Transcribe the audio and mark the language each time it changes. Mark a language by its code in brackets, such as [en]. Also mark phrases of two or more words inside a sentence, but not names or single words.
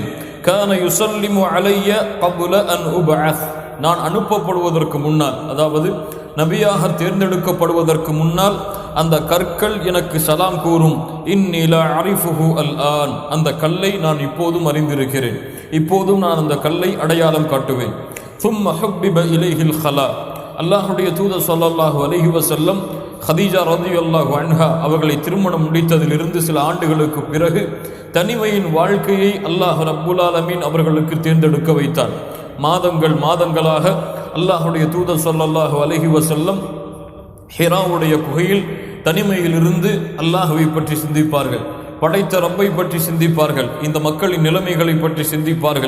[ar] كان يسلم علي قبل أن أبعث, [ta] நான் அனுப்பப்படுவதற்கு முன்னால், அதாவது நபியாக தேர்ந்தெடுக்கப்படுவதற்கு முன்னால் அந்த கற்கள் எனக்கு சலாம் கூறும். [ar] إني لأعرفه الآن, [ta] அந்த கல்லை நான் இப்போதும் அறிந்திருக்கிறேன், இப்போதும் நான் அந்த கல்லை அடையாளம் காட்டுவேன். [ar] ثم حبب إليه الخلاء, [ta] அல்லாஹ்வுடைய தூதர் [ar] صلى الله عليه وسلم [ta] ஹதீஜா [ar] رضي الله عنها [ta] அவர்களை திருமணம் முடித்ததிலிருந்து சில ஆண்டுகளுக்கு பிறகு தனிமையின் வாழ்க்கையை [ar] الله رب العالمين [ta] அவர்களுக்கு தேர்ந்தெடுக்க வைத்தார். மாதங்களாக அல்லாஹ்வுடைய தூதர் [ar] صلى الله عليه وسلم [ta] ஹிராவுடைய குகையில் தனிமையில் இருந்து அல்லாஹ்வை பற்றி சிந்திப்பார்கள், படைத்த ரப்பை பற்றி சிந்திப்பார்கள், இந்த மக்களின் நிலைமைகளை பற்றி சிந்திப்பார்கள்.